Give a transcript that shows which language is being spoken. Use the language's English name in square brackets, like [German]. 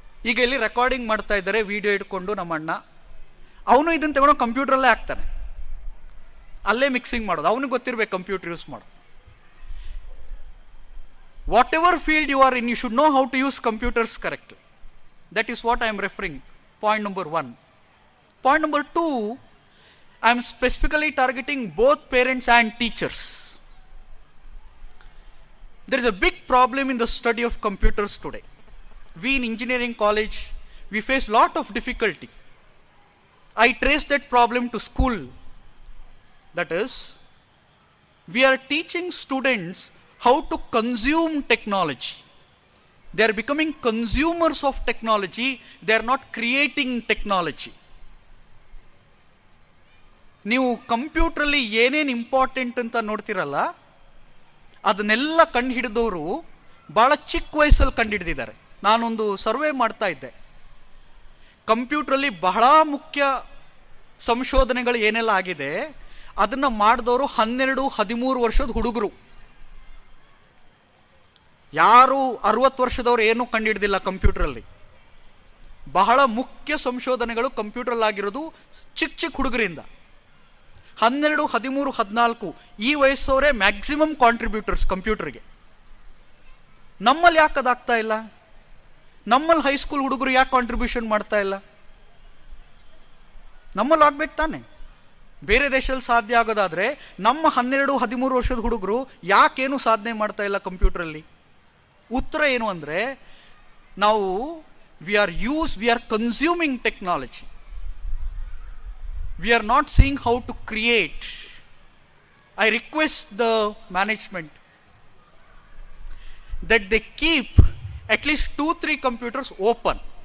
[Kannada] ಈಗ ಇಲ್ಲಿ ರೆಕಾರ್ಡಿಂಗ್ ಮಾಡ್ತಾ ಇದ್ದಾರೆ, ವಿಡಿಯೋ ಇಟ್ಕೊಂಡು ನಮ್ಮ ಅಣ್ಣ, ಅವನು ಇದನ್ನು ತಗೊಂಡು ಕಂಪ್ಯೂಟ್ರಲ್ಲೇ ಹಾಕ್ತಾನೆ, ಅಲ್ಲೇ ಮಿಕ್ಸಿಂಗ್ ಮಾಡೋದು. ಅವನಿಗೆ ಗೊತ್ತಿರಬೇಕು ಕಂಪ್ಯೂಟರ್ ಯೂಸ್ ಮಾಡೋದು. [English] Whatever field you are in, you should know how to use computers correctly. That is what I am referring. Point number 1. Point number 2, I am specifically targeting both parents and teachers. There is a big problem in the study of computers today. We in engineering college, we face lot of difficulty. I trace that problem to school. That is, we are teaching students how to consume technology. They are becoming consumers of technology. They are not creating technology. [Kannada] ನೀವು ಕಂಪ್ಯೂಟ್ರಲ್ಲಿ ಏನೇನು important ಅಂತ ನೋಡ್ತಿರಲ್ಲ, ಅದನ್ನೆಲ್ಲ ಕಂಡು ಹಿಡಿದವರು ಭಾಳ ಚಿಕ್ಕ ವಯಸ್ಸಲ್ಲಿ ಕಂಡು ಹಿಡಿದಿದ್ದಾರೆ. ನಾನೊಂದು ಸರ್ವೆ ಮಾಡ್ತಾ ಇದ್ದೆ. ಕಂಪ್ಯೂಟ್ರಲ್ಲಿ ಬಹಳ ಮುಖ್ಯ ಸಂಶೋಧನೆಗಳು ಏನೆಲ್ಲ ಆಗಿದೆ ಅದನ್ನು ಮಾಡಿದವರು 12-13 ವರ್ಷದ ಹುಡುಗರು. ಯಾರು 60 ವರ್ಷದವ್ರು ಏನೂ ಕಂಡುಹಿಡ್ದಿಲ್ಲ ಕಂಪ್ಯೂಟ್ರಲ್ಲಿ. ಬಹಳ ಮುಖ್ಯ ಸಂಶೋಧನೆಗಳು ಕಂಪ್ಯೂಟ್ರಲ್ಲಿ ಆಗಿರೋದು ಚಿಕ್ಕ ಚಿಕ್ಕ ಹುಡುಗರಿಂದ. 12, 13, 14 ಈ ವಯಸ್ಸವರೇ ಮ್ಯಾಕ್ಸಿಮಮ್ ಕಾಂಟ್ರಿಬ್ಯೂಟರ್ಸ್ ಕಂಪ್ಯೂಟರ್ಗೆ. ನಮ್ಮಲ್ಲಿ ಯಾಕೆ ಅದಾಗ್ತಾ ಇಲ್ಲ? ನಮ್ಮಲ್ಲಿ ಹೈಸ್ಕೂಲ್ ಹುಡುಗರು ಯಾಕೆ ಕಾಂಟ್ರಿಬ್ಯೂಷನ್ ಮಾಡ್ತಾ ಇಲ್ಲ? ನಮ್ಮಲ್ಲಿ ಆಗ್ಬೇಕು ತಾನೆ. ಬೇರೆ ದೇಶದಲ್ಲಿ ಸಾಧ್ಯ ಆಗೋದಾದ್ರೆ ನಮ್ಮ 12, 13 ವರ್ಷದ ಹುಡುಗರು ಯಾಕೇನು ಸಾಧನೆ ಮಾಡ್ತಾ ಇಲ್ಲ ಕಂಪ್ಯೂಟ್ರಲ್ಲಿ? ಉತ್ತರ ಏನು ಅಂದರೆ, ನಾವು [English] We are consuming technology. We are not seeing how to create. I request the management that they keep at least 2-3 computers open.